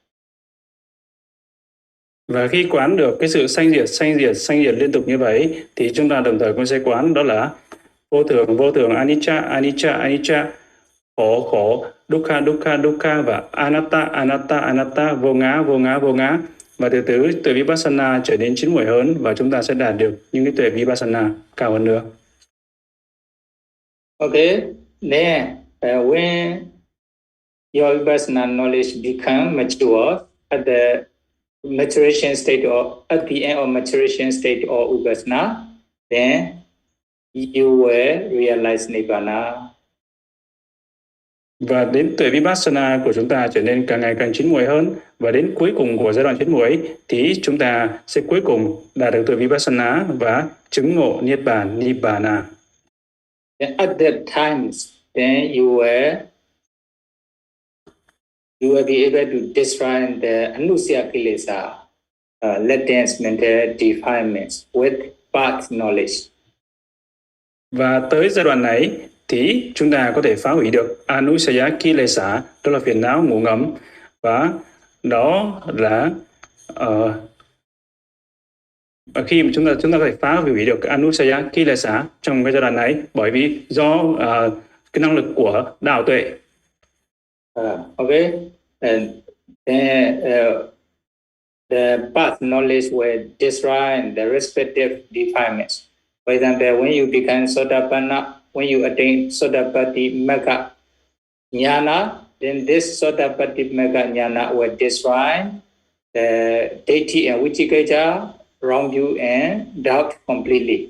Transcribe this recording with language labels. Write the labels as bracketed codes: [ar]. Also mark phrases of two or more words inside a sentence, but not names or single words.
[vi] Và khi quán được cái sự sanh diệt liên tục như vậy, thì chúng ta đồng thời cũng sẽ quán đó là vô thường, anicca, khổ, dukkha, và anatta, vô ngã. Và từ từ tuệ vipassana trở nên chín muồi hơn, và chúng ta sẽ đạt được những cái tuệ vipassana cao hơn nữa. [en] Okay, then when your vipassana knowledge become mature at the maturation state or at the end of maturation state of vipassana, then you will realize nibbana. [vi] Và đến tuệ vipassana của chúng ta trở nên càng ngày càng chín muồi hơn, và đến cuối cùng của giai đoạn chín muồi thì chúng ta sẽ cuối cùng đạt được tuệ vipassana và chứng ngộ nibbana. [en] Then at that times, then you will be able to destroy the [pi] anusaya kilesa, [en] latent mental defilements with path knowledge. [vi] Và tới giai đoạn này thì chúng ta có thể phá hủy được [pi] anusaya kilesa, [vi] đó là phiền não ngủ ngấm, và đó là khi mà chúng ta có thể phá hủy được [pi] anusaya kilesa [vi] trong cái giai đoạn này, bởi vì do cái năng lực của đạo tuệ. [en] Okay, and then the path knowledge will destroy the respective defilements. For example, when you become Sotapanna, when you attain [pi] Sotapatti Magga Jnana, [en] then this [pi] Sotapatti Magga Jnana [en] will destroy the Deity and Vicikicca, wrong view and doubt completely.